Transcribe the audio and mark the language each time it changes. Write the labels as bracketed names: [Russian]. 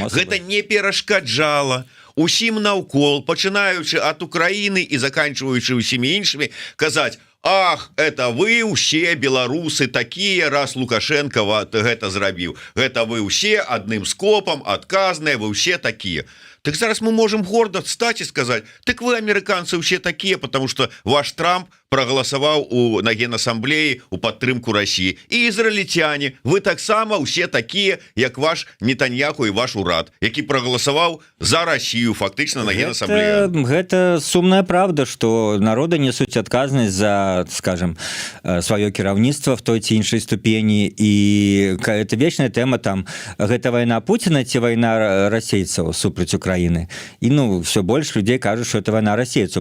[Belarusian] Гэта не перашкаджала усім наўкол, пачынаючы ад Украіны і заканчиваючы усімі іншымі, казаць: ах, [Russian] это вы усе беларусы такие, [Belarusian] раз Лукашенко гэта зрабіў, гэта вы усе адным скопам адказныя, вы усе такие. [Russian] Так зараз мы можем гордо встать и сказать: так вы, американцы, все такие, потому что ваш Трамп проголосовал на Генассамблеі у падтрымку России. И израильтяне, вы таксама все такие, як ваш Нетаньяху и ваш урад, які проголосовал за Россию фактично на Генассамблеі. [Belarusian] Гэта сумная правда, что народы несуць адказнасць за, скажем, свое кіраўніцтва в той ці іншай ступені, и это вечная тема там, гэта война Путина ці война расейцаў супраць Украины. [Russian] И ну, все больше людей кажут, что это война расейцаў.